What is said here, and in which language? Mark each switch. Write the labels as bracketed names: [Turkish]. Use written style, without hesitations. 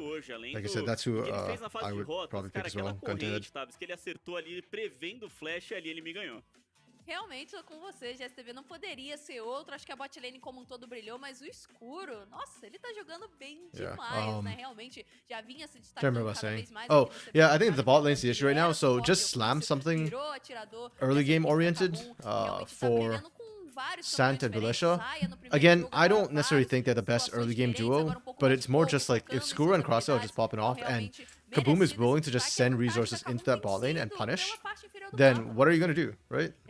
[English] Like I said, that's who I would probably pick as well. Gun to head. [Portuguese] Que ele acertou ali, prevendo o flash, ali ele me ganhou. Realmente, tô com você, GSTV não poderia ser outro. Acho que a bot lane como um todo brilhou, mas o escuro, nossa, ele tá jogando bem demais, né? Realmente, já vinha se destacando cada vez mais. [English] Oh, yeah, I think the bot lane's the issue right now, so just slam something early game oriented for Sant and Belisha. Again, I don't necessarily think they're the best early game duo, but it's more just like if Skuro and Crossdale are just popping off and Kaboom is willing to just send resources into that bot lane and punish, then what are you going to do, right?